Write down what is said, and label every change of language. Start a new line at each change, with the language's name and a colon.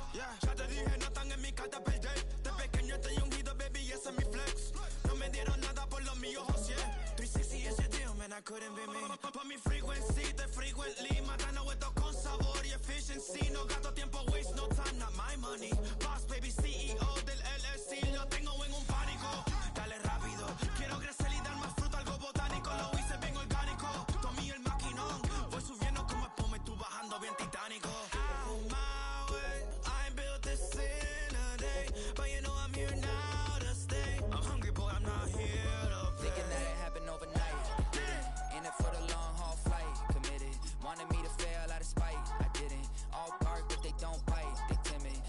Spanish: Yeah, ya te dije, no están en mi carta perder. De pequeño estoy ungido, baby, ese es mi flex. No me dieron nada por lo mío, José.
English: 360 ese deal, man, I couldn't be me.
Spanish: Pa' mi
English: frequency, te frequently.
Spanish: Matando esto con sabor y efficiency. No gasto tiempo,
English: waste no time, not my money.
Spanish: Boss, baby, CEO del LLC. Lo tengo en un pánico. Dale rápido, quiero crecer y dar más fruto, algo botánico. Lo hice bien orgánico. Tomé el maquinón. Voy subiendo como espuma y tú bajando bien titánico.
English: Out my way, I ain't built this in a day. But you know I'm here now to stay. I'm hungry, boy, I'm not here to play. thinking that it happened overnight, didn't. In it for the long haul flight, committed. Wanted me to fail out of spite, I didn't. All bark, but they don't bite, they timid.